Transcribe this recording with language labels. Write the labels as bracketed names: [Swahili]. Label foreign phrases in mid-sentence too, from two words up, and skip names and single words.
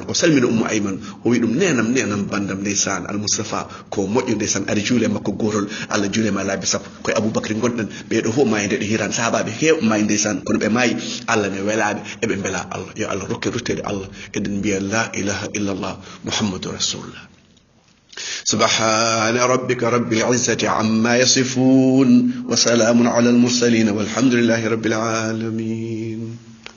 [Fula] o salmina Ummu Ayman o wi ɗum nenam bandam ndeysaan Al-Mustafa ko moƴƴo ndeysaan ari juule makko gotol Allah juulema laabi sappo koye Aboubacry gonɗen ɓeɗo fof maayi nde ɗo hirande sahabaɓe heew maayi ndeysaan kono ɓe maayi Allah ne welaɓe eɓe beela Allah yo Allah rokke ruttede Allah eɗen mbiya [Arabic] لا إله إلا الله محمد رسول الله سبحان ربك رب العزة عما يصفون وسلام على المرسلين والحمد لله رب العالمين